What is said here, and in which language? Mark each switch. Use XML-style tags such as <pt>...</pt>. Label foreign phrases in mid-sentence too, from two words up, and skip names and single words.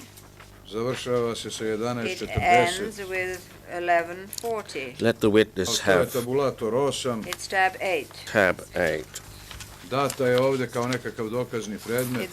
<sr>Završava se sa</sr> <en>It</en> <sr>11:40.</sr> <en>ends with 11:40. Let the witness</en> <sr>To je</sr> <en>have</en> <sr>tabulator 8.</sr> <en>It's tab 8. tab 8.</en> <sr>Data je ovdje kao nekakav dokazni predmet.</sr>